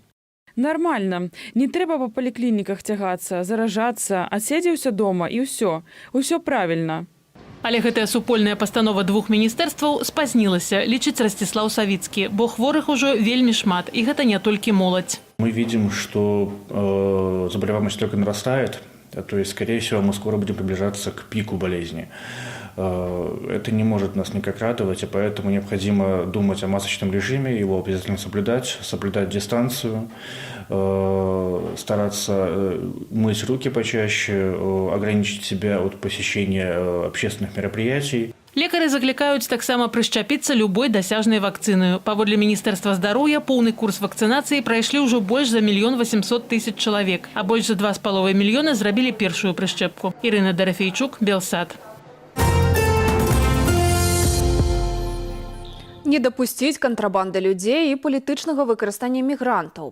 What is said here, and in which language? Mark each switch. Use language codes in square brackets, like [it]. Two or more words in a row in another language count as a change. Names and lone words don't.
[be] Нормально. Не трэба па паліклініках цягацца, заражацца, адседзеўся дома і ўсё. Усё правільна. Але гэтая супольная пастанова 2 міністэрстваў спазнілася, лічыць Ростислав Савицкий, бо хворых ужо вельмі шмат, і гэта не толькі моладзь. [ru] Мы видим, что заболеваемость только нарастает, то есть, скорее всего, мы скоро будем приближаться к пику болезни. Это не может нас никак радовать, и поэтому необходимо думать о масочном режиме, его обязательно соблюдать дистанцию, стараться мыть руки почаще, ограничить себя от посещения общественных мероприятий. [be] Лекары заклікаюць таксама прышчапіцца любой дасяжнай вакцынаю. Паводле Міністэрства здароўя, поўны курс вакцынацыі прайшлі ўжо больш за 1 800 000 чалавек, а больш за 2,5 мільёна зрабілі першую прышчэпку. Ірына Дарафейчук, Белсат. Не дапусціць кантрабанды людзей і палітычнага выкарыстання мігрантаў.